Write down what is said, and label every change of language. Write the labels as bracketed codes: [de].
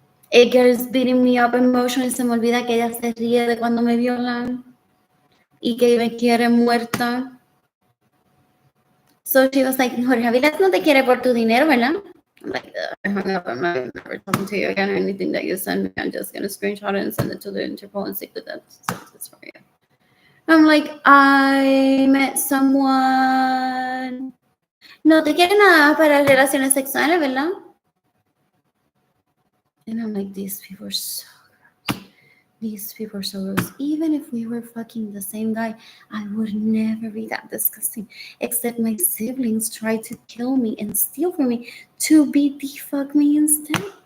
[en] It gets beating me up emotionally. [es] Se me olvida que ella se ríe de cuando me violan y que me quiere muerta. [en] So she was like, Jorge Avilés [es] no te quiere por tu dinero, ¿verdad? [en] I'm like, I hung up. I'm not never talking to you again. Anything that you send me, I'm just gonna screenshot it and send it to the Interpol and see that that's for you. I'm like, I met someone. [es] No te quiere nada para relaciones sexuales, ¿verdad? [en] And I'm like, these people are so gross. These people are so gross. Even if we were fucking the same guy, I would never be that disgusting. Except my siblings tried to kill me and steal from me to fuck me instead.